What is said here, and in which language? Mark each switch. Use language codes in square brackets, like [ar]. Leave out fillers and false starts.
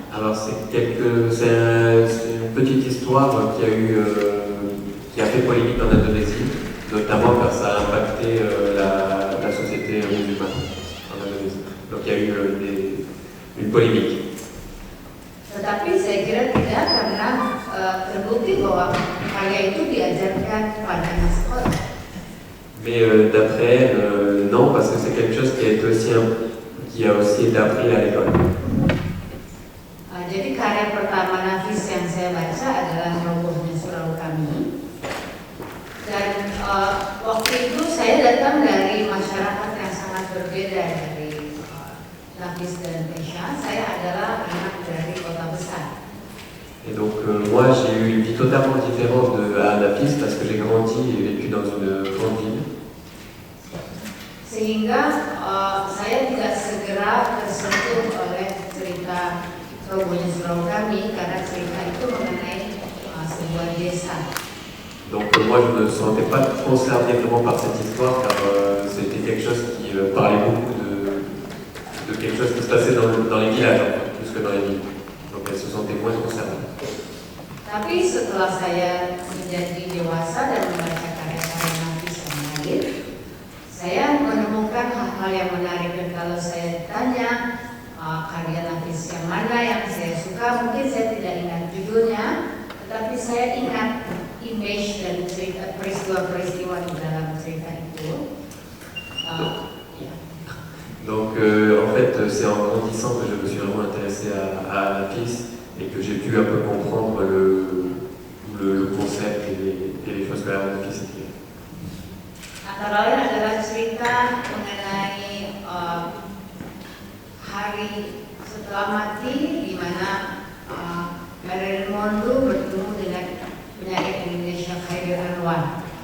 [fr] Alors c'est une petite histoire qui a fait polémique en Indonésie, notamment car ça a impacté la société musulmane en Indonésie. Donc il y a eu une polémique. [id] Tetapi saya kira tidak, karena terbukti bahwa karya itu diajarkan pada anak sekolah. [fr] Mais d'après elle, non, parce que c'est quelque chose qui a aussi été appris à l'école. [id] Jadi karya pertama Nafis yang saya baca adalah Robohnya Surau Kami. Dan waktu itu saya datang dari masyarakat yang sangat berbeda dari Nafis dan Esha. Saya adalah anak dari kota besar. [fr] Et donc moi j'ai eu une vie totalement différente de Anafis parce que j'ai grandi et vécu dans une grande ville. [id] Sehingga saya tidak segera tersentuh oleh cerita Robohnya Surau Kami karena cerita itu mengenai sebuah desa. [fr] Donc moi je ne me sentais pas concerné vraiment par cette histoire car c'était quelque chose qui parlait beaucoup de quelque chose qui se passait dans les villages plus que dans les villes. Donc elle se sentait moins concernée. [id] Tapi setelah saya menjadi dewasa dan membaca karya-karya Nafis yang lain, saya menemukan hal-hal yang menarik. Dan kalau saya ditanya karya Nafis yang mana yang saya suka, mungkin saya tidak ingat judulnya, tetapi saya ingat image dan cerita peristiwa-peristiwa di dalam cerita itu. [fr] Donc en fait c'est en grandissant que je me suis vraiment intéressé à Nafis et que j'ai pu un peu comprendre le concept et les choses que Nafis écrit. [id] Antara lain adalah cerita mengenai hari setelah mati, di mana Marilyn Monroe bertemu dengan penyair Indonesia Khairil Anwar.